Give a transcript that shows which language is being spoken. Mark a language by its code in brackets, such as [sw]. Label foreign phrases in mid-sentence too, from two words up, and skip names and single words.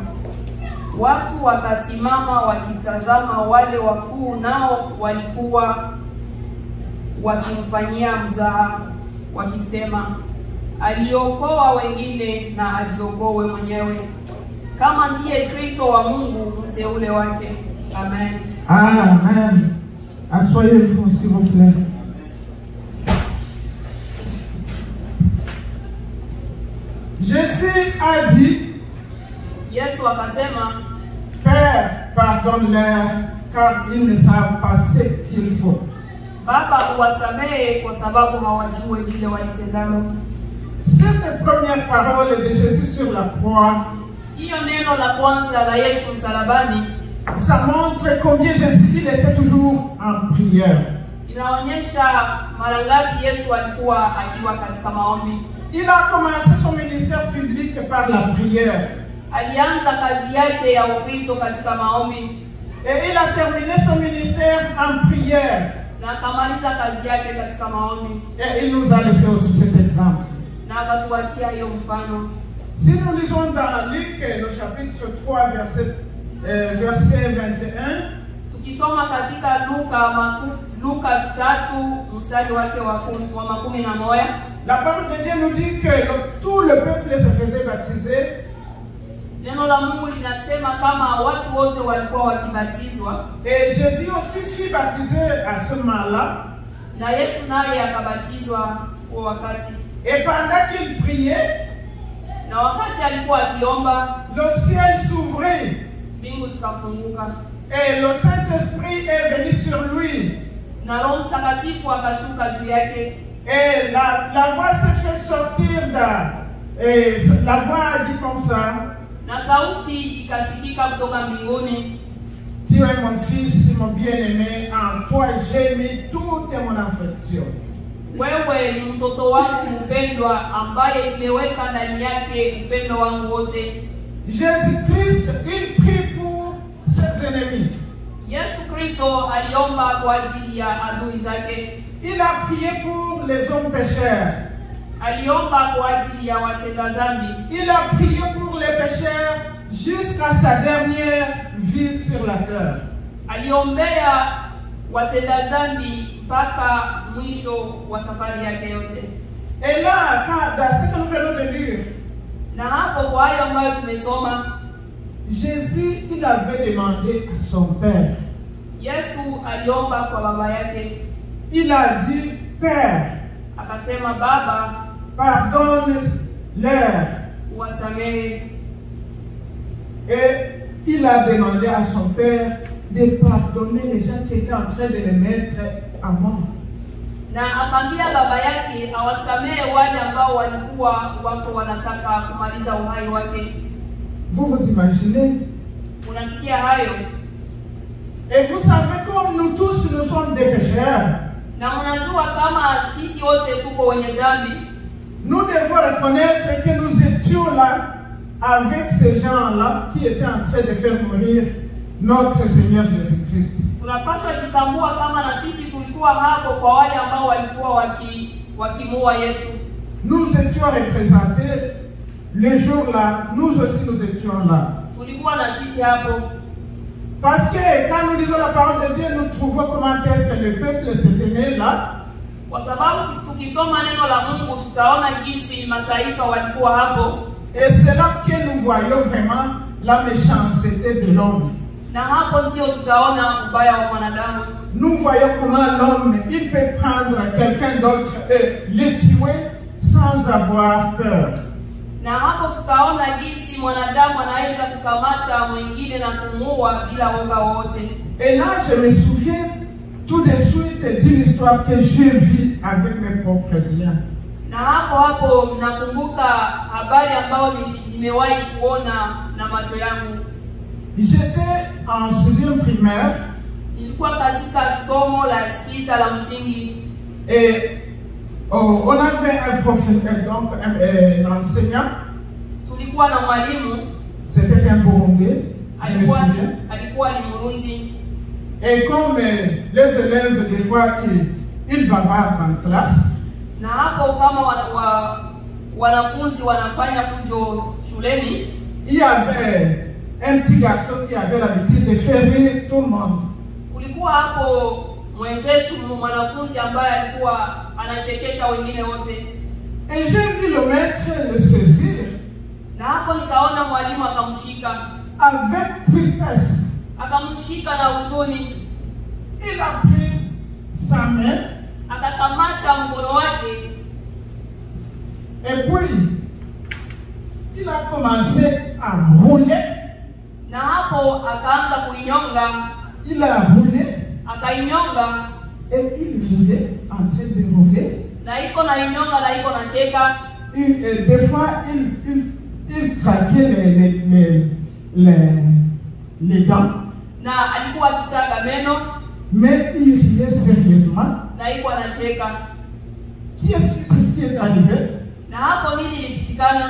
[sw] Watu wakasimama wakitazama wale wakuu, nao walikuwa wakimfanyia mzaha wakisema, aliokoa wengine na ajiokoe mwenyewe, kama ndiye Kristo wa Mungu mteule wake. Amen. Amen. [fr] Asseyez-vous s'il vous plaît. Jésus a dit, [sw] Yesu akasema, [fr] Père, pardonne-leur car ils ne savent pas ce qu'il faut. [sw] Baba uwasamehe kwa sababu hawajui lile walitendalo. [fr] Cette première parole de Jésus sur la croix, [sw] hiyo neno la kwanza la Yesu msalabani, [fr] ça montre combien Jésus il était toujours en prière. [sw] Inaonyesha mara ngapi Yesu alikuwa akiwa katika maombi. [fr] Il a commencé son ministère public par la prière. [sw] Alianza kazi yake ya Ukristo katika maombi. [fr] Et il a terminé son ministère en prière. [sw] Na akamaliza kazi yake katika maombi. [fr] Et il nous a laissé aussi cet exemple. [sw] Na akatuachia hiyo mfano. [fr] Si nous lisons dans Luc, le chapitre 3, verset 21, [sw] tukisoma katika Luka 3 mstari wake wa 11, [fr] la parole de Dieu nous dit que tout le peuple se faisait baptiser. [sw] Neno la Mungu linasema kama watu wote walikuwa wakibatizwa. [fr] Et Jésus aussi fut baptisé à ce moment-là. [sw] Na Yesu naye akabatizwa kwa wakati. [fr] Et pendant qu'il priait, [sw] na wakati alikuwa akiomba, [fr] le ciel s'ouvrit. [sw] Mbingu zikafunguka. [fr] Et le Saint-Esprit est venu sur lui. [sw] Na Roho Mtakatifu akashuka juu yake. [fr] Et la voix se fait sortir et la voix dit comme ça. [sw] Na sauti ikasikika kutoka mbinguni. [fr] Tu es mon fils, mon bien-aimé, en toi j'ai mis toute mon affection. [sw] Wewe ni mtoto wangu mpendwa ambaye nimeweka ndani yake upendo wangu wote. [fr] Jésus-Christ, il prie pour ses ennemis. [sw] Yesu Kristo aliomba kwa ajili ya adui zake. [fr] Il a prié pour les hommes pécheurs. [sw] Aliomba kwa ajili ya watenda dhambi. [fr] Il a prié pour les pécheurs jusqu'à sa dernière vie sur la terre. [sw] Aliombea watenda dhambi mpaka mwisho wa safari yake yote. [fr] Et là, dans ce que nous venons de lire, [sw] na hapo kwa hayo ambayo tumesoma, [fr] Jésus, il avait demandé à son père. [sw] Yesu aliomba kwa baba yake. [fr] Il a dit, Père, [sw] akasema, Baba, [fr] pardonne-leur. [sw] Wasamehe. [fr] Et il a demandé à son père de pardonner les gens qui étaient en train de les mettre à mort. [sw] Na akamwambia baba yake awasamehe wale ambao walikuwa wako wanataka kumaliza uhai wake. [fr] Vous vous imaginez? [sw] Unasikia hayo? [fr] Et vous savez comme nous tous nous sommes des pécheurs. [sw] Na mnajua kama sisi wote tuko wenye dhambi. [fr] Nous devons reconnaître que nous étions là avec ces gens-là qui étaient en train de faire mourir notre Seigneur Jésus-Christ. [sw] Tunapaswa jitambua kama na sisi tulikuwa hapo kwa wale ambao walikuwa wakimuua Yesu. [fr] Nous étions représentés le jour-là, nous aussi nous étions là. [sw] Tulikuwa na sisi hapo. [fr] Parce que quand nous lisons la parole de Dieu, nous trouvons comment est-ce que le peuple se tenait là. [sw] Kwa sababu tukisoma neno la Mungu tutaona jinsi mataifa walikuwa hapo. [fr] Et c'est là que nous voyons vraiment la méchanceté de l'homme. [sw] Na hapo ndio tutaona ubaya wa mwanadamu. [fr] Nous voyons comment l'homme, il peut prendre quelqu'un d'autre et le tuer sans avoir peur. [sw] Na hapo tutaona jinsi mwanadamu anaweza kukamata mwingine na kumuua bila woga wote. [fr] Et là, je me souviens tout de suite d'une histoire que j'ai vue avec mes propres yeux. [sw] Na hapo nakumbuka habari ambayo nimewahi kuona na macho yangu. [fr] J'étais en 6e primaire. [sw] Nilikuwa katika somo la 6 la msingi. [fr] Et on avait un professeur, donc un enseignant. [sw] Tulikuwa na mwalimu. [fr] C'était un Burundais. [sw] Alikuwa ni Murundi. [fr] Et comme les élèves, des fois, ils bavardent en classe. [sw] Na hapo kama wanafunzi wanafanya fujo shuleni, [fr] il y avait un petit garçon qui avait l'habitude de faire rire tout le monde. [sw] Kulikuwa hapo mwenzetu mwanafunzi ambaye alikuwa anachekesha wengine wote. [fr] Et j'ai vu le maître le saisir. [sw] Na hapo nikaona mwalimu akamshika [fr] avec tristesse. [sw] Akamshika na huzuni. [fr] Il a pris sa main. [sw] Akakamata mkono wake. [fr] Et puis il a commencé à rouler. [sw] Na hapo akaanza kuinyonga. [fr] Il a roulé. [sw] Akainyonga. [fr] Et il riait en train de rouler. [sw] Na iko na inyonga na iko na cheka. [fr] Et des fois il craquait les dents. [sw] Na alikuwa akisaga meno. [fr] Mais il riait sérieusement. [sw] Na iko anacheka. [fr] Qu'est-ce qui est arrivé? [sw] Na hapo nini ilipitikana?